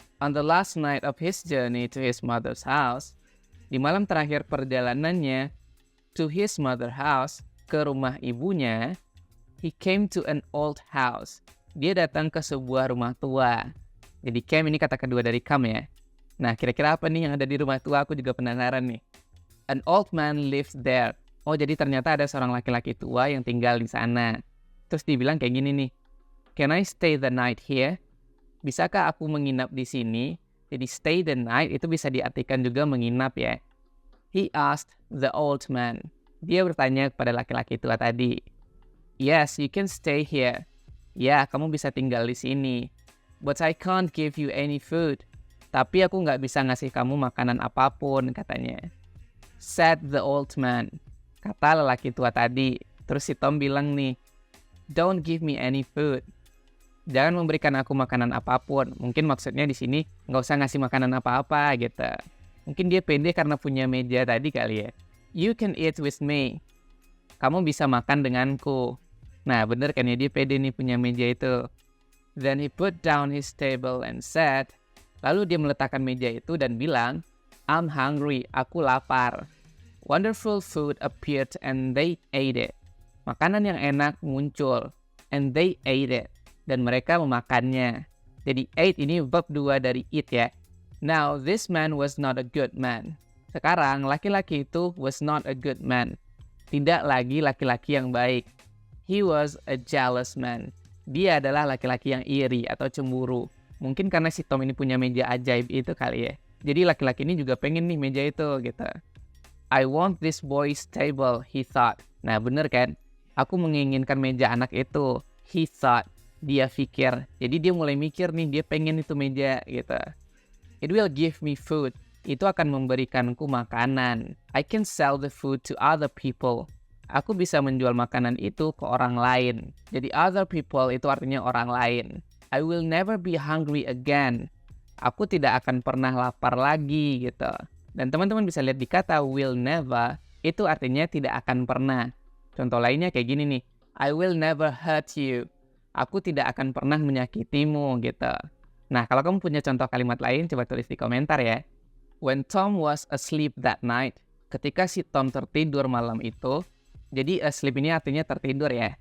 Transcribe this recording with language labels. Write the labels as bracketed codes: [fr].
[en] On the last night of his journey to his mother's house, di malam terakhir perjalanannya to his mother's house, ke rumah ibunya, he came to an old house. [id] Dia datang ke sebuah rumah tua. Jadi came ini kata kedua dari come ya. Nah, kira-kira apa nih yang ada di rumah tua? Aku juga penasaran nih. An old man lived there. Oh, jadi ternyata ada seorang laki-laki tua yang tinggal di sana. Terus dibilang kayak gini nih. [en] Can I stay the night here? [id] Bisakah aku menginap di sini? Jadi stay the night itu bisa diartikan juga menginap ya. He asked the old man. Dia bertanya kepada laki-laki tua tadi. [en] Yes, you can stay here. Ya, kamu bisa tinggal di sini. But I can't give you any food. [id] Tapi aku nggak bisa ngasih kamu makanan apapun, katanya. [en] Said the old man. Kata lelaki tua tadi. [id] Terus si Tom bilang nih, don't give me any food. Jangan memberikan aku makanan apapun. Mungkin maksudnya di sini nggak usah ngasih makanan apa-apa gitu. Mungkin dia pede karena punya meja tadi kali ya. You can eat with me. Kamu bisa makan denganku. Nah, bener kan ya, dia pede nih punya meja itu. Then he put down his table and said, lalu dia meletakkan meja itu dan bilang, I'm hungry, aku lapar. [en] Wonderful food appeared and they ate it. [id] Makanan yang enak muncul, and they ate it. Dan mereka memakannya. Jadi ate ini verb 2 dari eat ya. [en] Now, this man was not a good man. Sekarang, laki-laki itu was not a good man. [id] Tidak lagi laki-laki yang baik. He was a jealous man. Dia adalah laki-laki yang iri atau cemburu. Mungkin karena si Tom ini punya meja ajaib itu kali ya. Jadi laki-laki ini juga pengen nih meja itu gitu. [en] I want this boy's table, he thought. [id] Nah bener kan? Aku menginginkan meja anak itu. He thought. Dia pikir. Jadi dia mulai mikir nih, dia pengen itu meja gitu. [en] It will give me food. [id] Itu akan memberikanku makanan. [en] I can sell the food to other people. [id] Aku bisa menjual makanan itu ke orang lain. Jadi other people itu artinya orang lain. [en] I will never be hungry again. [id] Aku tidak akan pernah lapar lagi gitu. Dan teman-teman bisa lihat di kata will never, itu artinya tidak akan pernah. Contoh lainnya kayak gini nih. I will never hurt you. Aku tidak akan pernah menyakitimu gitu. Nah, kalau kamu punya contoh kalimat lain, coba tulis di komentar ya. When Tom was asleep that night, ketika si Tom tertidur malam itu, jadi asleep ini artinya tertidur ya.